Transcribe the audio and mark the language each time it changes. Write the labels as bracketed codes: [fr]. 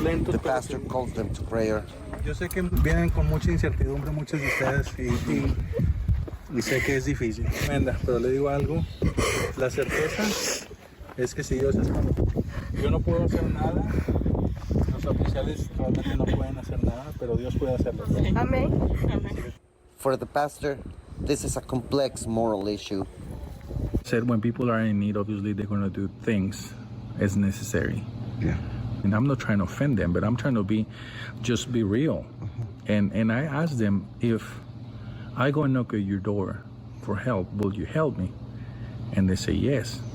[en] The pastor calls them to prayer. [es] Yo sé que vienen con mucha incertidumbre muchos de ustedes y sé que es difícil, tremenda, pero le digo algo, la certeza es que si Dios es conmigo, yo no puedo hacer nada, los oficiales realmente no pueden hacer nada, pero Dios puede hacerlo. Amén. [en] For the pastor, this is a complex moral issue. Said when people are in need, obviously they're going to do things as necessary. Yeah. And I'm not trying to offend them, but I'm trying to just be real. And I ask them, if I go and knock at your door for help, will you help me? And they say yes.